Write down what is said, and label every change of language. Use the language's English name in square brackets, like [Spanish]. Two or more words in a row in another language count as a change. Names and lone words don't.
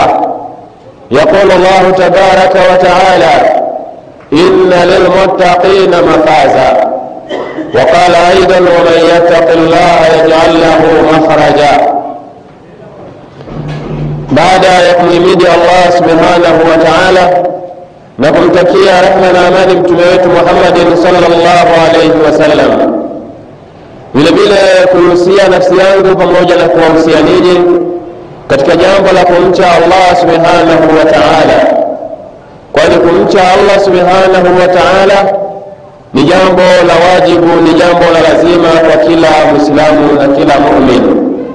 [Arabic] يقول الله تبارك وتعالى: إن للمتقين مفازا. وقال أيضا: ومن يتق الله يجعل له مخرجا. بعد يحمد الله سبحانه وتعالى [Swahili] نkumtakia rehema na amani mtume wetu Muhammad [Arabic] صلى الله عليه وسلم. [Swahili] Vile vile kuhusia nafsi yangu pamoja na kuwahusia ninyi katika jambo la kumcha Allah [Arabic] سبحانه وتعالى, [Swahili] kwani kumcha Allah [Arabic] سبحانه وتعالى [Swahili] ni jambo la wajibu, ni jambo la lazima kwa kila Muislamu na kila mu'min.